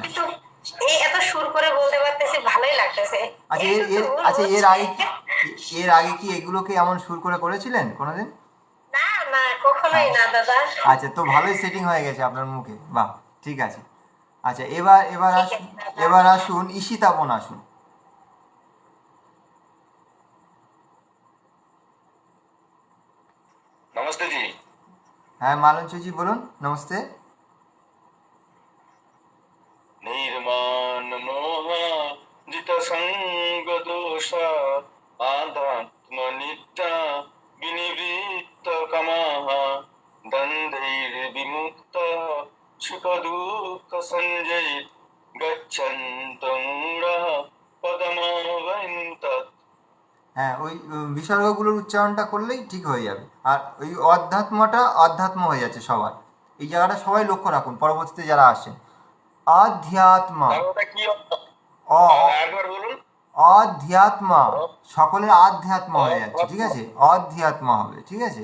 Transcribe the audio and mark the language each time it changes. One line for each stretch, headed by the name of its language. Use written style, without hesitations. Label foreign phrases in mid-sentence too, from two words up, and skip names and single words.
Bangla: এই এত সুর করে বলতে পারতেছি, ভালোই লাগতেছে। আচ্ছা এর আগে কি এগুলোকে এমন সুর করে করেছিলেন কোনোদিন? না না, কখনোই না দাদা। আচ্ছা, তো ভালোই সেটিং হয়ে গেছে আপনার মুখে, বাহ, ঠিক আছে। আচ্ছা, এবার আসুন ঈশিতাবন আসুন।
Hindi: नमस्ते जी।
Bangla: হ্যাঁ মালঞ্চ জি বলুন, নমস্তে।
Sanskrit: निर्माण मोह जित संग दोषा आध्यात्म नित्या विनिवृत्त कामः द्वन्द्वैर्विमुक्त सुख दुःख संजय गच्छन्त मूढः पदमव्ययन्त।
Bangla: হ্যাঁ, ওই বিসর্গগুলোর উচ্চারণটা করলেই ঠিক হয়ে যাবে। আর ওই অধ্যাত্ম হয়ে যাচ্ছে সবার। এই জায়গাটা সবাই লক্ষ্য রাখুন, পরবর্তীতে যারা আসেন। অধ্যাত্মা, ওটা কি একবার বলুন। অধ্যাত্মা, সকলের আধ্যাত্ম হয়ে যাচ্ছে, ঠিক আছে, অধ্যাত্মা হবে, ঠিক আছে।